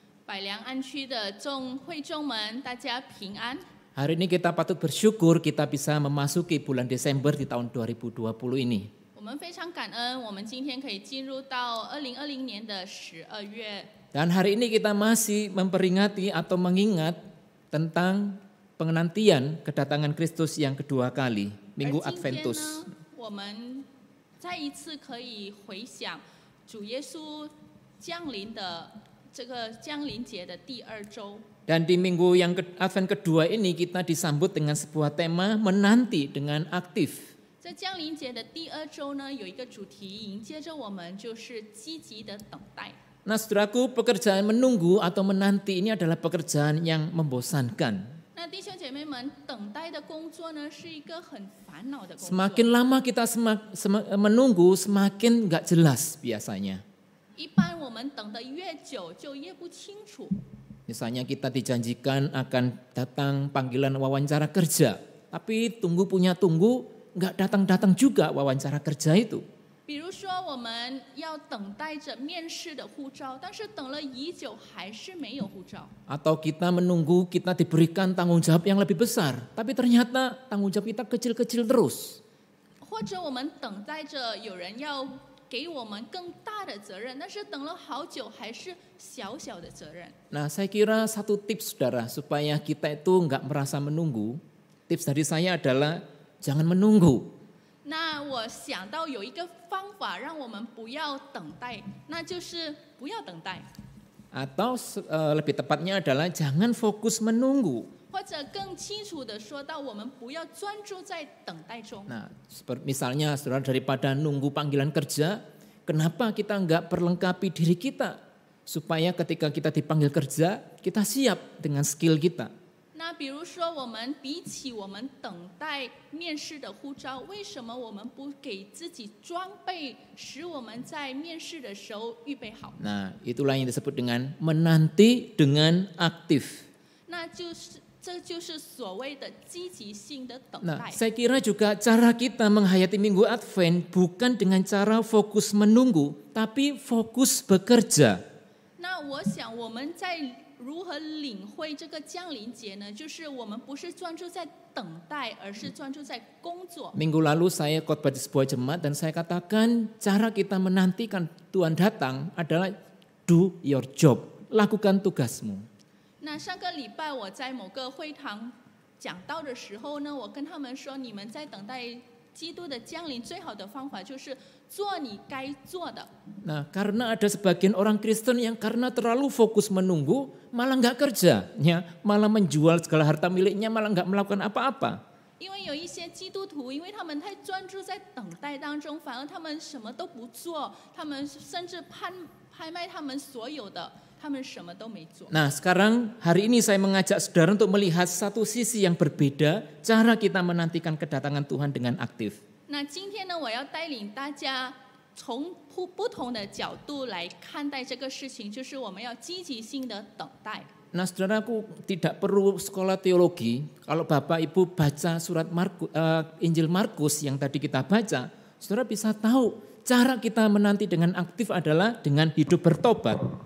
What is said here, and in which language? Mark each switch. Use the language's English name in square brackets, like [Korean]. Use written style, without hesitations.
[Chinese] 百良安区的会众们，大家平安。 [Indonesian] Hari ini kita patut bersyukur kita bisa memasuki bulan Desember di tahun 2020 ini. [Chinese] 我们非常感恩，我们今天可以进入到2020年的12月。 [Indonesian] Dan hari ini kita masih memperingati atau mengingat tentang penantian kedatangan Kristus yang kedua kali, Minggu [Chinese] 而今天 [Indonesian] Adventus. [Chinese] 呢，我们再一次可以回想主耶稣降临的这个降临节的第2周。 [Indonesian] Dan di minggu yang Advent kedua ini kita disambut dengan sebuah tema menanti dengan aktif. [Chinese] 在降临节的第2周呢，有一个主题迎接着我们，就是积极的等待。 [Indonesian] Nah saudaraku, pekerjaan menunggu atau menanti ini adalah pekerjaan yang membosankan. [Chinese] 那弟兄姐妹们，等待的工作呢，是一个很烦恼的工作。 [Indonesian] Semakin lama kita menunggu, semakin gak jelas biasanya. [Chinese] 一般我们等得越久，就越不清楚。 [Indonesian] Misalnya kita dijanjikan akan datang panggilan wawancara kerja, tapi tunggu gak datang-datang juga wawancara kerja itu. [Chinese] 比如说，我们要等待着面试的护照，但是等了已久还是没有护照。 [Indonesian] Atau kita menunggu kita diberikan tanggung jawab yang lebih besar, tapi ternyata tanggung jawab kita kecil-kecil terus. [Chinese] 或者我们等待着有人要给我们更大的责任，但是等了好久还是小小的责任。 [Indonesian] Nah saya kira satu tips saudara supaya kita itu gak merasa menunggu, tips dari saya adalah jangan menunggu. [Chinese] 那我想到有一个方法让我们不要等待，那就是不要等待。 [Indonesian] Atau lebih tepatnya adalah jangan fokus menunggu. [Chinese] 或者更清楚的说到，我们不要专注在等待中。 [Indonesian] Nah, misalnya saudara daripada nunggu panggilan kerja, kenapa kita nggak perlengkapi diri kita supaya ketika kita dipanggil kerja, kita siap dengan skill kita. [Chinese] 那比如说，我们比起我们等待面试的护照，为什么我们不给自己装备，使我们在面试的时候预备好？ [Indonesian] Nah, itulah yang disebut dengan menanti dengan aktif. [Chinese] 那就是这就是所谓的积极性的等 [Indonesian] Nah, [Chinese] 待。 [Indonesian] saya kira juga cara kita menghayati Minggu Advent bukan dengan cara fokus menunggu, tapi fokus bekerja. [Chinese] 那我想我们在如何领会这个降临节呢？就是我们不是专注在等待，而是专注在工作。 [Indonesian] Minggu lalu saya khotbah di sebuah jemaat dan saya katakan cara kita menantikan Tuhan datang adalah [English] do your job, [Indonesian] lakukan tugasmu. [Chinese] 那上个礼拜我在某个会堂讲道的时候呢，我跟他们说，你们在等待基督的降临，最好的方法就是做你该做的。 [Indonesian] Nah, karena ada sebagian orang Kristen yang karena terlalu fokus menunggu, malah nggak kerja, ya, malah menjual segala harta miliknya, malah nggak melakukan apa-apa. [Chinese] 因为有一些基督徒，因为他们太专注在等待当中，反而他们什么都不做，他们甚至拍卖他们所有的，他们什么都没做。 [Indonesian] Nah, sekarang hari ini saya mengajak saudara untuk melihat satu sisi yang berbeda, cara kita menantikan kedatangan Tuhan dengan aktif. [Chinese] 那今天呢，我要带领大家从不同的角度来看待这个事情，就是我们要积极性的等待。 [Indonesian] Nah, saudaraku tidak perlu sekolah teologi. Kalau Bapak Ibu baca surat Injil Markus yang tadi kita baca, saudara bisa tahu cara kita menanti dengan aktif adalah dengan hidup bertobat.